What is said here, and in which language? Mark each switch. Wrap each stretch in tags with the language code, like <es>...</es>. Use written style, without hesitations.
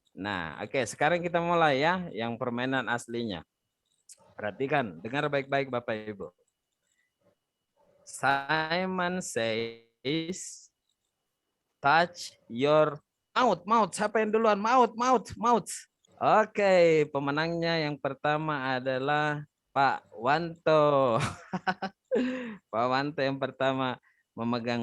<id>Nah, oke, sekarang kita mulai ya yang permainan aslinya. Perhatikan, dengar baik-baik Bapak Ibu.</id> <en>Simon says, touch your mouth.</en> <id>Siapa yang duluan? Mouth. Oke, pemenangnya yang pertama adalah Pak Wanto. Pak Wanto yang pertama memegang</id>